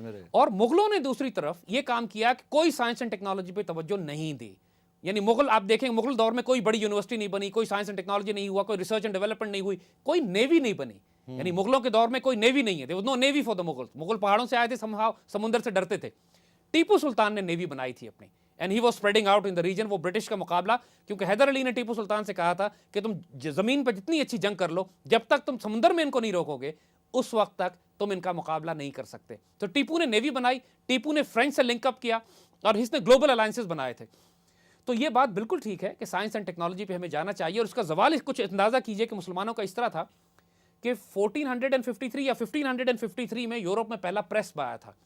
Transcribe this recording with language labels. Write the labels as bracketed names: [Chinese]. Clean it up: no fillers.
[Urdu] اور مغلوں نے دوسری طرف یہ کام کیا کہ کوئی سائنس اینڈ ٹیکنالوجی پہ توجہ نہیں دی. یعنی مغل, آپ دیکھیں مغل دور میں کوئی بڑی یونیورسٹی نہیں بنی, کوئی سائنس اینڈ ٹیکنالوجی نہیں ہوا, کوئی ریسرچ اینڈ ڈیولپمنٹ نہیں ہوئی, کوئی نیوی نہیں بنی. یعنی مغلوں کے دور میں کوئی نیوی نہیں ہے, [English] there was no navy for the Mughals. [Urdu] Mughal پہاڑوں سے آئے تھے, سمندر سے ڈرتے تھے. ٹیپو سلطان نے نیوی بنائی تھی اپنی, [English] and he was spreading out in the region. [Urdu] وہ برٹش کا مقابلہ, کیونکہ حیدر علی نے ٹیپو سلطان سے کہا تھا کہ تم زمین پہ جتنی اچھی جنگ کر لو, جب تک تم سمندر میں ان کو نہیں روکو گے اس وقت تک تم ان کا مقابلہ نہیں کر سکتے. تو ٹیپو نے نیوی بنائی, ٹیپو نے فرینچ سے لنک اپ کیا, اور اس نے گلوبل الائنسز بنائے تھے. تو یہ بات بالکل ٹھیک ہے کہ سائنس اینڈ ٹیکنالوجی پہ ہمیں جانا چاہیے. اور اس کا زوال کچھ اندازہ کیجئے کہ مسلمانوں کا اس طرح تھا کہ 1453 یا 1553 میں یورپ میں پہلا پریس آیا تھا.